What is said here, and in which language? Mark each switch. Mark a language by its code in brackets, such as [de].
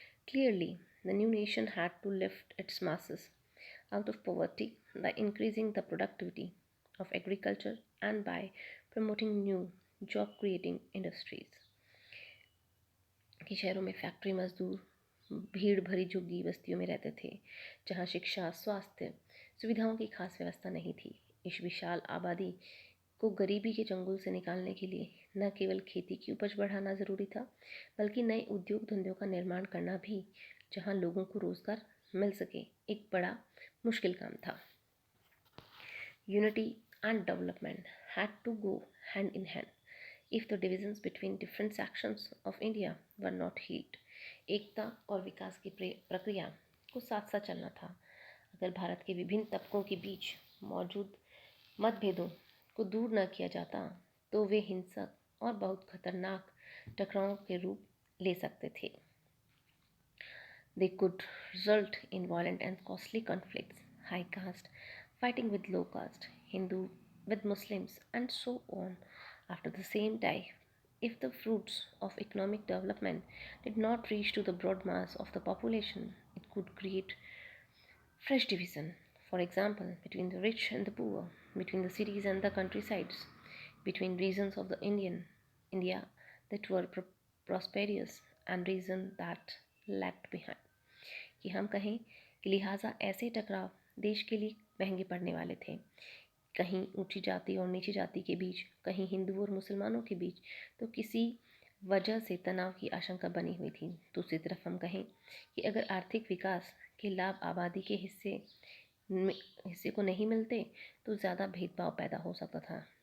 [en] Clearly, the new nation had to lift its masses out of poverty by increasing the productivity of agriculture and by promoting new job creating industries. [hi] कि शहरों में factory मजदूर भीड़ भरी झुग्गी बस्तियों में रहते थे, जहाँ शिक्षा, स्वास्थ्य सुविधाओं की खास व्यवस्था नहीं थी। इस विशाल आबादी को गरीबी के चंगुल से निकालने के लिए न केवल खेती की उपज बढ़ाना ज़रूरी था, बल्कि नए उद्योग धंधों का निर्माण करना भी, जहाँ लोगों को रोज़गार मिल सके, एक बड़ा मुश्किल काम था. [en] Unity and development had to go hand in hand if the divisions between different sections of India were not healed. [hi] एकता और विकास की प्रक्रिया को साथ साथ चलना था. अगर भारत के विभिन्न तबकों के बीच मौजूद मतभेदों को दूर न किया जाता तो वे हिंसक और बहुत खतरनाक टकरावों के रूप ले सकते थे. [en] They could result in violent and costly conflicts, high caste fighting with low caste, Hindu with Muslims, and so on. After the same time, if the fruits of economic development did not reach to the broad mass of the population, it could create fresh division. For example, between the rich and the poor, between the cities and the countrysides, between regions of the India that were prosperous and regions that lagged behind. [hi] कि हम कहें कि लिहाजा ऐसे टकराव देश के लिए महंगे पड़ने वाले थे. कहीं ऊंची जाति और नीची जाति के बीच, कहीं हिंदुओं और मुसलमानों के बीच, तो किसी वजह से तनाव की आशंका बनी हुई थी. दूसरी तरफ हम कहें कि अगर आर्थिक विकास के लाभ आबादी के हिस्से को नहीं मिलते तो ज़्यादा भेदभाव पैदा हो सकता था.